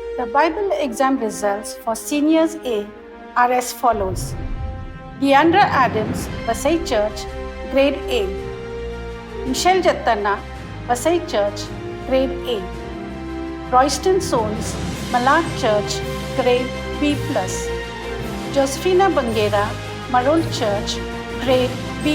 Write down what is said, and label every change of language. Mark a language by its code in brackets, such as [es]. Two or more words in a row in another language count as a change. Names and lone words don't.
[en] Bible exam results for Seniors A are as follows. Deandra Adams, Vasai Church, Grade A. Michelle Jattanna, Vasai Church, Grade A. Royston Sones, Malad Church, Grade B+. Josephina Bangera, Marol Church, Grade B+.